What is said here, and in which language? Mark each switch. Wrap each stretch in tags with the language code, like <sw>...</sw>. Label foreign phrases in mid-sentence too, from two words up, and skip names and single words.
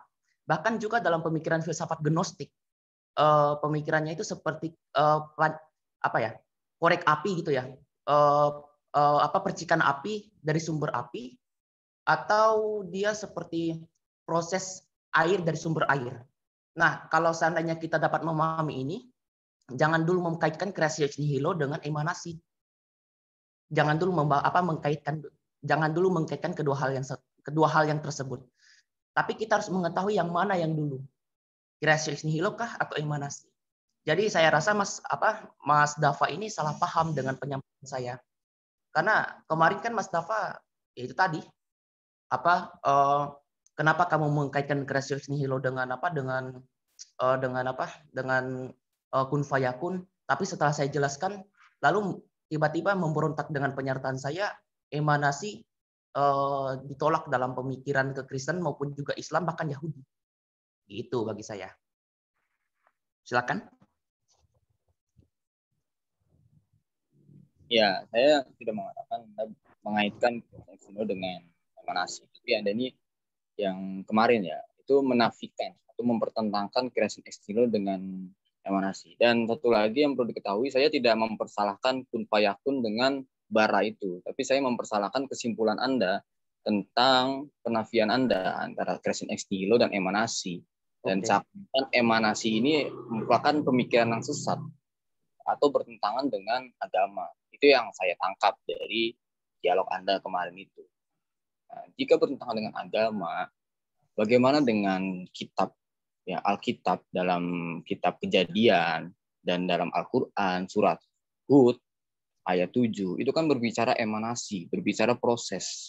<id>Bahkan juga dalam pemikiran filsafat gnostik, pemikirannya itu seperti korek api gitu ya, percikan api dari sumber api, atau dia seperti proses air dari sumber air. Nah, kalau seandainya kita dapat memahami ini, jangan dulu mengkaitkan</id> <la>creatio ex nihilo</la> <id>dengan emanasi. Jangan dulu mengkaitkan kedua hal yang tersebut. Tapi kita harus mengetahui yang mana yang dulu.</id> <la>Creatio ex nihilo</la> <id>kah atau emanasi? Jadi saya rasa Mas Dava ini salah paham dengan penyampaian saya. Karena kemarin kan Mas Dava itu tadi kenapa kamu mengkaitkan</id> <la>creatio ex nihilo</la> <id>dengan</id> <ar>kun fayakun,</ar> <id>tapi setelah saya jelaskan lalu tiba-tiba memberontak dengan pernyataan saya emanasi ditolak dalam pemikiran Kristen maupun juga Islam bahkan Yahudi. Itu bagi saya. Silakan. Ya, saya tidak mengatakan mengaitkan dengan emanasi. Tapi Anda ini yang kemarin ya, itu menafikan atau mempertentangkan</id> <la>creation ex nihilo</la> <id>dengan emanasi. Dan satu lagi yang perlu diketahui, saya tidak mempersalahkan</id> <ar>kun fayakun</ar> <id>dengan bara itu, tapi saya mempersalahkan kesimpulan Anda tentang penafian Anda antara</id> <la>creation ex nihilo</la> <id>dan emanasi. Dan catatan emanasi ini merupakan pemikiran yang sesat atau bertentangan dengan agama. Itu yang saya tangkap dari dialog Anda kemarin itu. Nah, jika bertentangan dengan agama, bagaimana dengan kitab ya Alkitab dalam kitab Kejadian dan dalam Al-Qur'an surat Hud ayat 7 itu kan berbicara emanasi, berbicara proses.</id>